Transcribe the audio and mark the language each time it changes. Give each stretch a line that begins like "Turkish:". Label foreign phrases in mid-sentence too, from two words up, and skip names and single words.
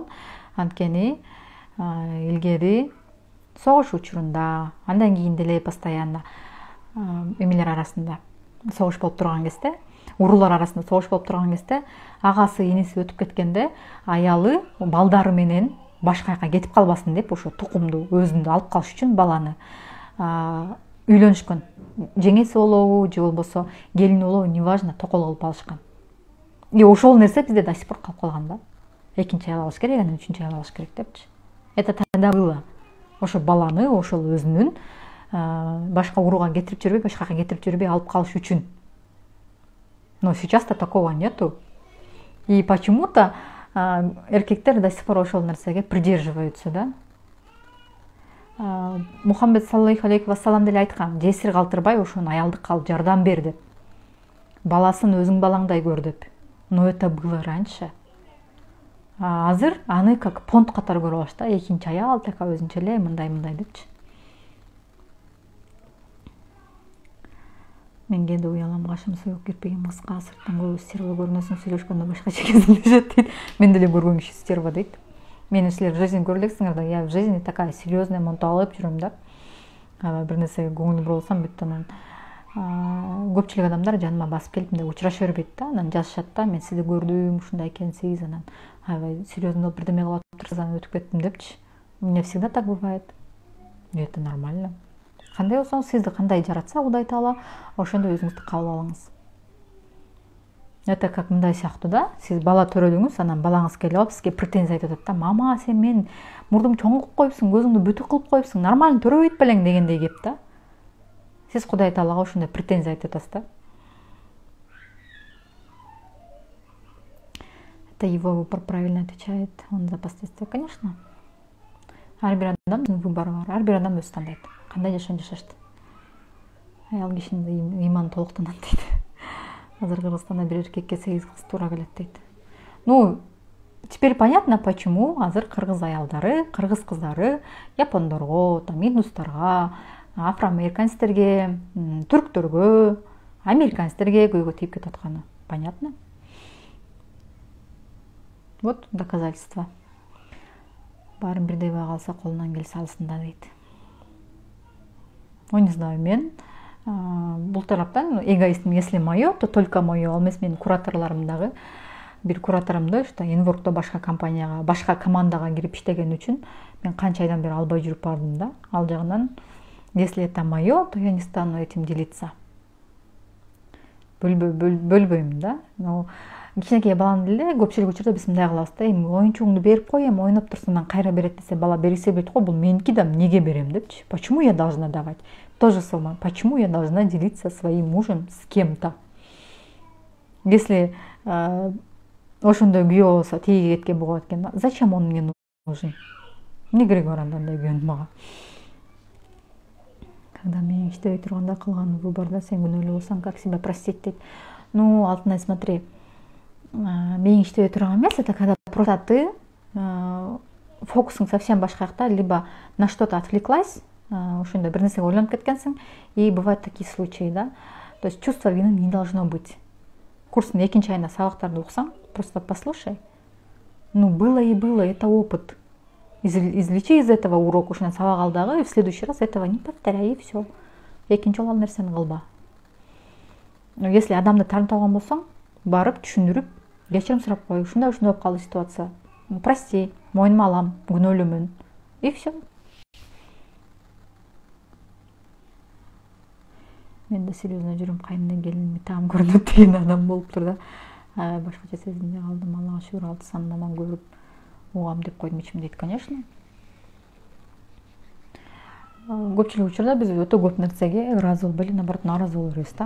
Kyrgyz: Анткени илгери согуш учурунда, андан кийин деле постоянно эмелер арасында согуш болуп турган кезде, уруулар арасында согуш болуп турган кезде агасы эниси өтүп кеткенде аялы балдары менен башка жака кетип калбасын деп ошо тукумду өзүндө алып калыш үчүн баланы үйлөнүшкөн. Жеңеси болобу же болбосо келини болобу, неважно, токол кылып алышкан. И ошол нерсе бизде
Russian: до сих пор
Kyrgyz: калып калган да. Экинчи аял алыш керек, анан үчүнчү аял алыш керек депчи.
Russian: Это тогда было.
Kyrgyz: Ошо баланы ошол өзүнүн башка урууга кетирип жүрбөй, башка жака кетирип жүрбөй алып калыш үчүн.
Russian: Но сейчас-то такого нету. И почему-то эркектер до сих пор
Kyrgyz: ошол нерсеге
Russian: придерживаются, да.
Kyrgyz: Мухаммед
Arabic: صلى الله عليه وسلم
Kyrgyz: деле айткан, жесир калтырбай ошону аялдыкка алып жардам бер деп. Баласын өзүң балаңдай көр деп.
Russian: Но это было раньше.
Kyrgyz: Азыр аны
Russian: как понт
Kyrgyz: катары көрүп алыш да, экинчи аял така өзүнчө эле мындай депчи. Менге да уялам, кашым союк кирпигим кыска, сырттан көбү стерва көрүнөсүң, сүйлөшкөндө башкача кездешет дейт. Мен деле көргөн киши стерва дейт. Мени силер
Russian: в жизни
Kyrgyz: көрө элексиңер да,
Russian: я в жизни такая серьезная,
Kyrgyz: монтуп алып жүрөм да. Бир нерсеге көңүл бура алсам, бүт анан көпчүлүк адамдар жаныма басып келип мындай учураша бербейт да, анан жазышат да, мен сизди көрдүм, ушундай экенсиз, анан аябай серьезный бирдеме кылып атыптырсыз, анан өтүп кеттим депчи.
Russian: У меня всегда так бывает. И это нормально.
Kyrgyz: Кандай болсоң, сизди кандай жаратса Кудай Таала, ошондой өзүңүздү кабыл алыңыз.
Russian: Это как
Kyrgyz: мындай сыяктуу да, сиз бала төрөлүңүз, анан балаңыз келип алып сизге претензия айтып атат да, мама, сен мен мурдум чоң кылып коюпсуң, көзүңдү бүтүк кылып коюпсуң, нормально төрөбөйт белең дегендей кеп да. Сиз Кудай Таалага ошондой претензия айтып атасыз да.
Russian: Это его выбор, правильно отвечает он за последствия, конечно.
Kyrgyz: Ар бир адамдын выбору бар, ар бир адам өзү тандайт. Кандай жашоон жашашты. Аял кишинин ыйманы толуктанат дейт. Азыр Кыргызстанда бир эркекке 8 кыз туура келет дейт.
Russian: Ну, теперь понятно, почему
Kyrgyz: азыр кыргыз аялдары, кыргыз кыздары япондорго, там индустарга, афроамериканецтерге, түрктөргө, американецтерге көйгөй тийип кетип атканы.
Russian: Понятно? Вот доказательства.
Kyrgyz: Баарын бирдей бай калса колунан келсе алсын да дейт.
Russian: Ну, не знаю,
Kyrgyz: мен бул тараптан эгоистим,
Russian: если мое, то только мое.
Kyrgyz: Ал эмес менин кураторлорум дагы, бир кураторумду что Инворкто башка компанияга, башка командага кирип иштеген үчүн мен канча айдан бери албай жүрүп бардым да. Ал жагынан,
Russian: если это мое, то я не стану этим делиться.
Kyrgyz: Бөлбөйм да. Но кичинекей баланы деле көпчүлүк учурда биз мындай кылабыз да, эми оюнчугуңду берип кой, эми ойноп турсун, анан кайра берет десе, бала берисе берет го, бул меники да, эмнеге берем депчи.
Russian: Почему я должна давать? То же самое. Почему я должна делиться своим мужем с кем-то?
Kyrgyz: Если ошондой күйөө болсо, тиги кеткен болот экен,
Russian: зачем он мне нужен?
Kyrgyz: Эмне кереги бар андай күйөөнүн мага? Когда мен иштебей турганда кылган выборда сен күнөөлүү болсоң,
Russian: как себя простить дейт. Ну, Алтынай, смотри,
Kyrgyz: мен иштебей турган эмес,
Russian: это когда просто ты фокусуң совсем
Kyrgyz: башка жакта,
Russian: либо на что-то отвлеклась,
Kyrgyz: ошондой бир нерсеге ойлонуп кеткенсиң,
Russian: и бывают такие случаи, да. То есть чувство вины не должно быть.
Kyrgyz: Курстун экинчи айында сабактарды уксаң,
Russian: просто послушай. Ну, было и было, это опыт. Извлечи из этого урок,
Kyrgyz: ушунан сабак ал дагы,
Russian: и в следующий раз этого не повторяй, и все.
Kyrgyz: Экинчи жолу ал нерсени кылба.
Russian: Но если
Kyrgyz: адамды таанып алган болсоң, барып түшүндүрүп, кечирим сурап кой, ушундай болуп калды ситуация. Прости, мойнума алам, күнөөлүүмүн.
Russian: И все.
Kyrgyz: Мен да серьезно жүрүм, кайнына келиниме таам көрүнөт деген адам болуптур да. Башкача сезимде калдым, Аллага шүгүр, 6 санынан көрүп угам деп койдум ичимдейт, конечно. Көпчүлүк учурда биз өтө көп нерсеге ыраазы болбой эле, наоборот, нааразы боло беребиз да.